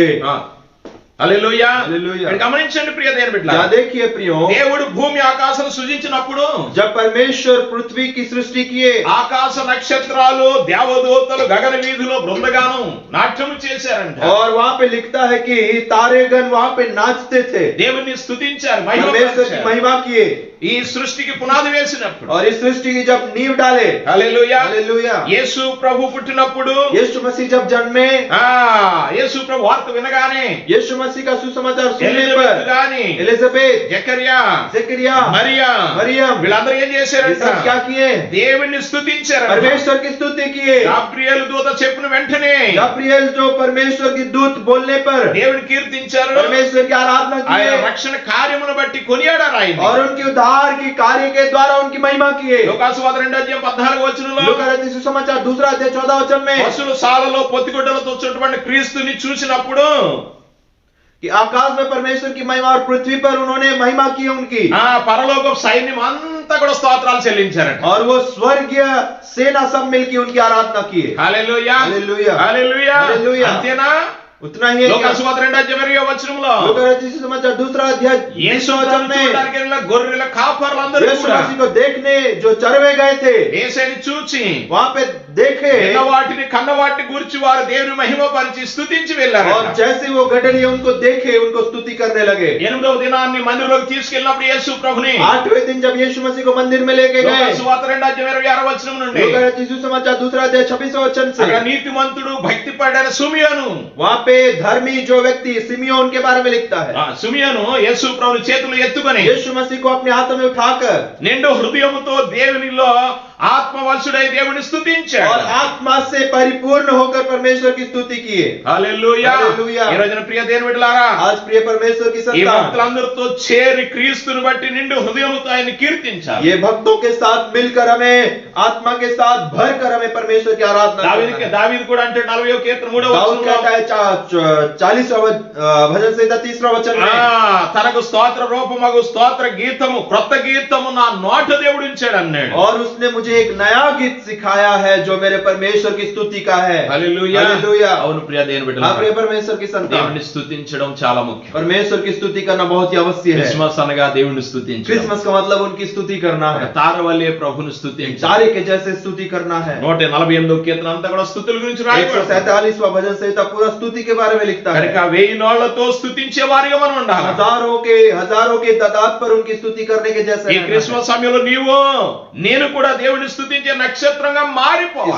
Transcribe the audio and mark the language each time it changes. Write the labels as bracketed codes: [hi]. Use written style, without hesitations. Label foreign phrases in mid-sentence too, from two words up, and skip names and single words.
[te] హల్లెలూయా. హల్లెలూయా. ఇక్కడ గమనించండి ప్రియ దేవుని బిడ్డలారా. [hi] क्या देखिए प्रियो, [te] దేవుడు భూమి ఆకాశం సృజించినప్పుడు [hi] जब परमेश्वर पृथ्वी की सृष्टि किए, [te] ఆకాశ నక్షత్రాలు దేవదూతలు గగన వీధిలో బృందగానం నాట్యము చేశారంట. [hi] और वहाँ पे लिखता है कि तारेगण वहाँ पे नाचते थे, [te] దేవుని స్తుతించారు, [hi] परमेश्वर की [te] మహిమ [hi] महिमा किए। [te] ఈ సృష్టికి పునాది వేసినప్పుడు [hi] और इस सृष्टि की जब नींव डाले, [te] హల్లెలూయా. [hi] हालेलुया, [te] యేసు ప్రభు పుట్టినప్పుడు [hi] यीशु मसीह जब जन्मे, [te] యేసు ప్రభు వార్త వినగానే [hi] यीशु मसीह का सुसमाचार सुनने [te] ఎలిజబెత్ [hi] पर [te] గాని [hi] एलिजाबेथ, [te] జకర్యా [hi] जकरिया, [te] మరియా [hi] मरियम, [te] వీళ్ళందరూ ఏం [hi] ये [te] చేశారంట? [hi] सब क्या किए? [te] దేవుణ్ణి స్తుతించారు. [hi] परमेश्वर की स्तुति किए। [te] గాబ్రియేలు దూత చెప్పిన వెంటనే [hi] गाब्रिएल जो परमेश्वर की दूत बोलने पर [te] దేవుని కీర్తించారు. [hi] परमेश्वर की आराधना [te] ఆయన [hi] किए [te] రక్షణ కార్యమును బట్టి కొనియాడారు ఆయన. [hi] और उनके उद्धार की कार्य के द्वारा उनकी महिमा किए। [te] లోకాసువార్త 2:14 వచనంలో [hi] लूका रचित सुसमाचार 2 अध्याय 14 वचन में [te] పశువుల సాలలో పొత్తిగుడ్డలతో చుట్టబడిన క్రీస్తుని చూసినప్పుడు [hi] कि आकाश में परमेश्वर की महिमा और पृथ्वी पर उन्होंने महिमा की उनकी, [te] పరలోక సైన్యం అంతా కూడా స్తోత్రాలు చెల్లించారంట. [hi] और वो स्वर्गीय सेना सब मिलकर उनकी आराधना किए। [te] హల్లెలూయా. [hi] हालेलुया, [te] హల్లెలూయా. హల్లెలూయా. అంతేనా? [hi] उतना ही है क्या? [te] లోకాసువార్త 2:20 వచనంలో [hi] लूका रचित सुसमाचार 2 अध्याय 20 वचन में [te] చూడడానికి వెళ్ళిన గొర్రెల కాపరులందరూ [hi] यीशु [te] కూడా [hi] मसीह को देखने जो चरवे गए थे, [te] యేసుని చూచి [hi] वहाँ पे देखे, [te] వాటిని కన్న వాటిని గురించి వారు దేవుని మహిమ పరిచి స్తుతించి వెళ్ళారు. [hi] और जैसे वो गठरी उनको देखे उनको स्तुति करने लगे। [te] 8వ దినాన్ని మందిరంలోకి తీసుకెళ్ళినప్పుడు యేసు ప్రభుని [hi] 8वें दिन जब यीशु मसीह को मंदिर में लेके गए, [te] లోకాసువార్త 2:26 వచనం నుండి [hi] लूका रचित सुसमाचार 2 अध्याय 26 वचन से, [te] అక్కడ నీతిమంతుడు భక్తి పడిన సుమియోను [hi] वहाँ पे धर्मी जो व्यक्ति सिमियोन के बारे में लिखता है, [te] సుమియోను యేసు ప్రభుని చేతులు ఎత్తుకొని [hi] यीशु मसीह को अपने हाथों में उठाकर [te] నిండు హృదయముతో దేవునిలో ఆత్మవశుడై దేవుని స్తుతించాడు. [hi] और आत्मा से परिपूर्ण होकर परमेश्वर की स्तुति किए। [te] హల్లెలూయా. హల్లెలూయా. ఈ రోజున ప్రియ దేవుని బిడ్డలారా, [hi] आज प्रिय परमेश्वर की [te] ఈ [hi] संतान, [te] భక్తులందరితో చేరి క్రీస్తుని బట్టి నిండు హృదయముతో ఆయన కీర్తించాలి. [hi] ये भक्तों के साथ मिलकर हमें आत्मा के साथ भरकर हमें परमेश्वर की आराधना करना है। [te] దావీదు కూడా అంటే 40వ కీర్తన 3వ [hi] दाऊद [te] వచనంలో [hi] कहता है 40वां भजन संहिता 3वां वचन में, [te] తనకు స్తోత్ర రూపమగు స్తోత్ర గీతము క్రొత్త గీతము నా నోట దేవుడు ఉంచాడు అన్నాడు. [hi] और उसने मुझे एक नया गीत सिखाया है जो मेरे परमेश्वर की स्तुति का है। [te] హల్లెలూయా. [hi] हालेलुया। [te] అవును ప్రియ దేవుని [hi] हाँ [te] బిడ్డలారా, [hi] प्रिय परमेश्वर की संतान, [te] దేవుని స్తుతించడం చాలా ముఖ్యం. [hi] परमेश्वर की स्तुति करना बहुत ही अवश्य है। [te] క్రిస్మస్ అనగా దేవుని స్తుతించడం. [hi] क्रिसमस का मतलब उनकी स्तुति करना है, [te] తారవల్లే ప్రభుని స్తుతించడం. [hi] तारे के जैसे स्तुति करना है। [te] 148వ కీర్తన అంతా కూడా స్తుతుల గురించి రాయబడింది. [hi] 147वां भजन संहिता पूरा स्तुति के बारे में लिखता है। [te] కనుక 1000 నోళ్లతో స్తుతించే వారిగా మనం ఉండాలి. [hi] हजारों के तादाद पर उनकी स्तुति करने के जैसे [te] ఈ [hi] रहना है। [te] క్రిస్మస్ సమయంలో నేను కూడా దేవుడి దేవుణ్ణి స్తుతించే నక్షత్రంగా [hi] इस [te] మారిపోవాలి.